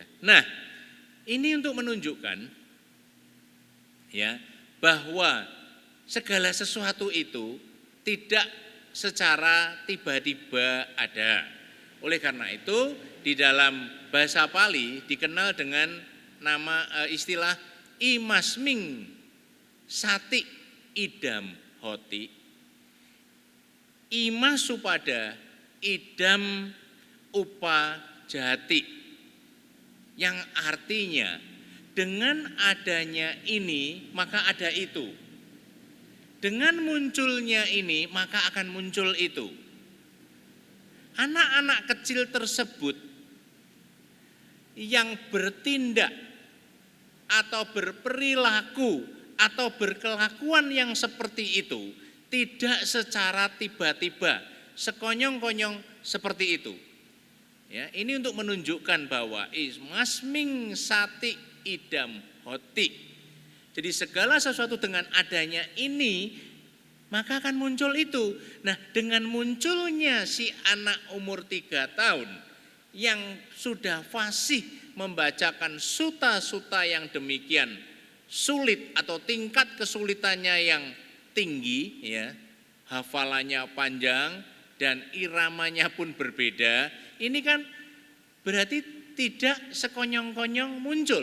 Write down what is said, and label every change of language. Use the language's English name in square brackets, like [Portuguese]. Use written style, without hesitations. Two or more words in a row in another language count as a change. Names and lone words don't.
[Indonesian] Nah, ini untuk menunjukkan ya bahwa segala sesuatu itu tidak secara tiba-tiba ada. Oleh karena itu di dalam bahasa Pali dikenal dengan nama istilah [Pali] imasming sati idam hoti. Imas supada idam upa jati. [Indonesian] Yang artinya dengan adanya ini maka ada itu. Dengan munculnya ini maka akan muncul itu. Anak-anak kecil tersebut yang bertindak atau berperilaku atau berkelakuan yang seperti itu tidak secara tiba-tiba, sekonyong-konyong seperti itu. Ya, ini untuk menunjukkan bahwa [Pali] ismasming sati idam hoti. [Indonesian] Jadi segala sesuatu dengan adanya ini maka akan muncul itu. Nah, dengan munculnya si anak umur 3 tahun yang sudah fasih membacakan suta-suta yang demikian sulit atau tingkat kesulitannya yang tinggi ya, hafalannya panjang dan iramanya pun berbeda, ini kan berarti tidak sekonyong-konyong muncul.